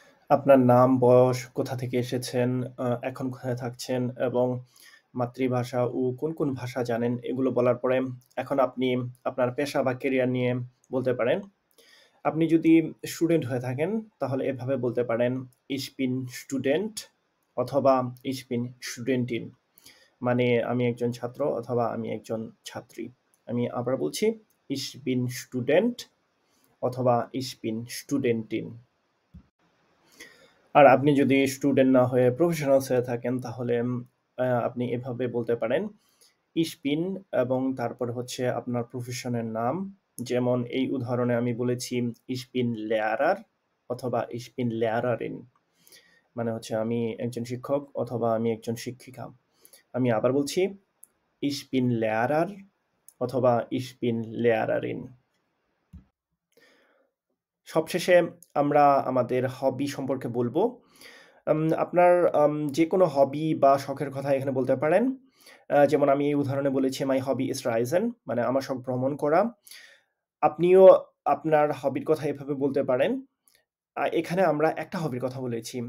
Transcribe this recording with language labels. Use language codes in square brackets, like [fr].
[bn] আপনার নাম, বয়স, কোথা থেকে এসেছেন, এখন কোথায় থাকছেন এবং মাতৃভাষা ও কোন ভাষা জানেন এগুলো বলার পরে এখন আপনি আপনার পেশা বা ক্যারিয়ার নিয়ে বলতে পারেন। আপনি যদি স্টুডেন্ট হয়ে থাকেন তাহলে এভাবে বলতে পারেন [de] Ich bin Student [bn] অথবা [de] Ich bin Studentin [bn] মানে আমি একজন ছাত্র অথবা আমি একজন ছাত্রী। আমি আবার বলছি [de] Ich bin Student [bn] অথবা [de] Ich bin Studentin। [bn] আর আপনি যদি স্টুডেন্ট না হয়ে প্রফেশনালস হয়ে থাকেন তাহলে আপনি এভাবে বলতে পারেন [de] Ich bin [bn] এবং তারপর হচ্ছে আপনার প্রফেশনের নাম। যেমন এই উদাহরণে আমি বলেছি [de] Ich bin Lehrer [bn] অথবা [de] Ich bin Lehrerin [bn] মানে হচ্ছে আমি একজন শিক্ষক অথবা আমি একজন শিক্ষিকা। আমি আবার বলছি [de] Ich bin Lehrer [bn] অথবা [de] Ich bin Lehrerin। [bn] সবশেষে আমরা আমাদের হবি সম্পর্কে বলবো। আপনার যেকোনো হবি বা শখের কথা এখানে বলতে পারেন। যেমন আমি এই উদাহরণে বলেছি [en] My hobby is Reisen [bn] মানে আমার শখ ভ্রমণ করা। আপনিও আপনার হবির কথা এভাবে বলতে পারেন। এখানে আমরা একটা হবির কথা বলেছি।